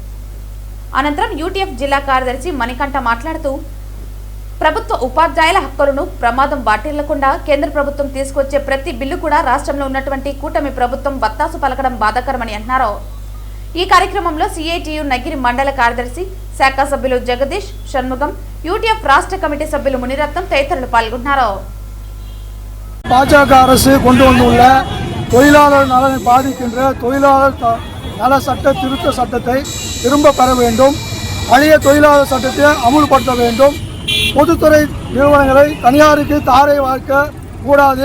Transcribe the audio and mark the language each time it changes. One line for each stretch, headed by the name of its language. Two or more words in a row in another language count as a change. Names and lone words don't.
Telugu: అనంతరం యూటీఎఫ్ జిల్లా కార్యదర్శి మణికంఠ మాట్లాడుతూ ప్రభుత్వ ఉపాధ్యాయుల హక్కులను ప్రమాదం వాటిల్లకుండా కేంద్ర ప్రభుత్వం తీసుకొచ్చే ప్రతి బిల్లు కూడా రాష్ట్రంలో ఉన్నటువంటి కూటమి ప్రభుత్వం బత్తాసు పలకడం బాధాకరమని అన్నారు. ఈ కార్యక్రమంలో సిఐటియు నగిరి మండల కార్యదర్శి శాఖ సభ్యులు జగదీష్, షణ్ముగం, యూటీఎఫ్ రాష్ట్ర కమిటీ సభ్యులు முனிரத்தம் తదితరులు పాల్గొన్నారు.
Tamil: பாஜக அரசு கொண்டு வந்துள்ள தொழிலாளர் நலனை பாதிக்கின்ற தொழிலாளர் நல சட்ட திருத்த சட்டத்தை திரும்ப பெற வேண்டும். பழைய தொழிலாளர் சட்டத்தை அமுல்படுத்த வேண்டும். பொதுத்துறை நிறுவனங்களை தனியாருக்கு தாரை வார்க்க கூடாது.